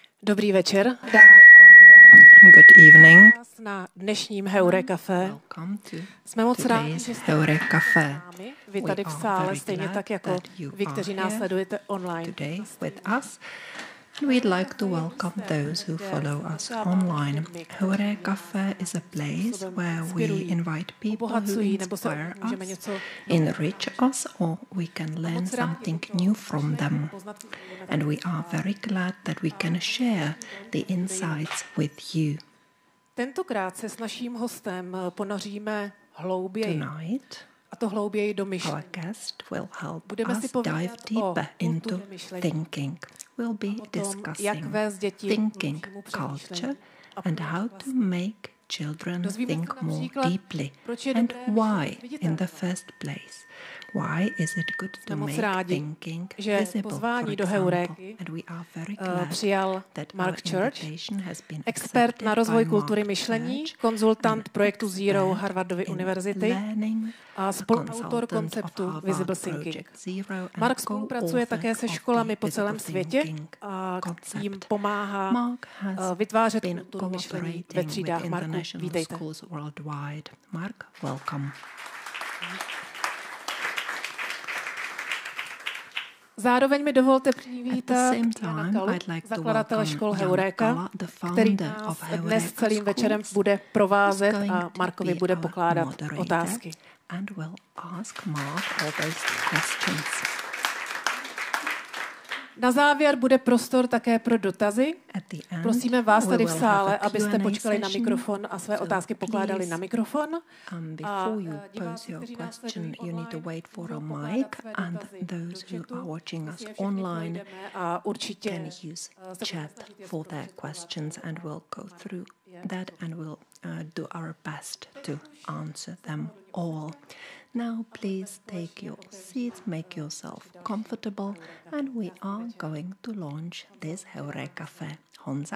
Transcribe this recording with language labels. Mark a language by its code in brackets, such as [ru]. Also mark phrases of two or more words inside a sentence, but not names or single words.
[cs] Dobrý večer. [en] Good evening. [cs] Na dnešním Heurékafe jsme moc rádi, že jste Heurékafe. vy tady v sále, stejně tak jako vy, kteří nás sledujete online. [en] And we'd like to welcome those who follow us online. Heurékafe is a place where we invite people who inspire us, enrich us, or we can learn something new from them. And we are very glad that we can share the insights with you. [cs] Tentokrát se s naším hostem ponoříme hlouběji. A to hlouběji do myšlení. [en] Our guest will help [cs] Budeme si [en] us [cs] povídat [en] dive [cs] o [en] deeper into [cs] kultuře myšlení, [en] thinking. We'll be [cs] jak [en] discussing [cs] vést děti [en] thinking [cs] hlubšímu [en] culture [cs] přemýšlení a [en] and how to make children [cs] Dozvíme se [en] think more [cs] například, [en] deeply [cs] proč je [en] and [cs] dobré [en] why [cs] myšlet [en] in the [cs] viditelně. [en] first place. Why is it good to [cs] moc [en] make [cs] rádi, [en] thinking [cs] že [en] visible, [cs] pozvání [en] for [cs] do [en] example, [cs] Heuréky [en] and we are very glad [cs] přijal [en] that [cs] Mark [en] our [cs] Church, [en] invitation has been [cs] expert [en] accepted [cs] na rozvoj [en] by [cs] kultury [en] Mark [cs] myšlení, [en] Church, [cs] konzultant [en] an [cs] projektu Zero [en] expert [cs] Harvardovy [en] in [cs] univerzity [en] learning, [cs] a spoluautor [en] consultant [cs] konceptu [en] of Harvard [cs] Visible Thinking. [en] Project Zero and [cs] Mark spolupracuje také [en] co-author [cs] se [en] of [cs] školami [en] the [cs] po celém [en] Visible [cs] světě [en] Thinking [cs] a [en] concept. [cs] jim pomáhá [en] Mark has [cs] vytvářet [en] been [cs] kulturu myšlení ve [en] cooperating [cs] třídách. [en] with [cs] Marku, [en] international [cs] vítejte. [en] schools worldwide. Mark, welcome. [cs] Zároveň mi dovolte [en] At the [cs] přivítat [en] same [cs] Jana [en] time, [cs] Kalu, [en] I'd like to [cs] zakladatele [en] welcome [cs] škol [en] Jan [cs] Heuréka, [en] Kala, the [cs] který [en] founder [cs] nás [en] of [cs] dnes [en] Heuréka [cs] celým večerem [en] schools, [cs] bude provázet [en] who's [cs] a [en] going to [cs] Markovi [en] be [cs] bude [en] our [cs] pokládat [en] moderator [cs] otázky. [en] and will ask Mark all those questions. [cs] Na závěr bude prostor také pro dotazy. [en] At the end, [cs] Prosíme vás tady v [en] we will have [cs] sále, [en] a [cs] abyste [en] Q&A [cs] počkali na [en] session, [cs] mikrofon a své [en] so [cs] otázky pokládali [en] please, [cs] na mikrofon. [en] before you pose [cs] diváci, [en] your [cs] kteří nás [en] question, [cs] sledují [en] you need to [cs] online, [en] wait for a [cs] můžou [en] mic, [cs] pokládat své [en] and [cs] dotazy [en] those [cs] do [en] who [cs] chatu. [en] are watching [cs] My [en] us [cs] si je všechny [en] online [cs] projdeme a určitě [en] can use [cs] se budeme [en] chat [cs] snažit je [en] for their [cs] zprostředkovat. [en] questions, and we'll go through that and we'll do our best to answer them all. Now please take your seats, make yourself comfortable, and we are going to launch this Heurékafe. [cs] Honza,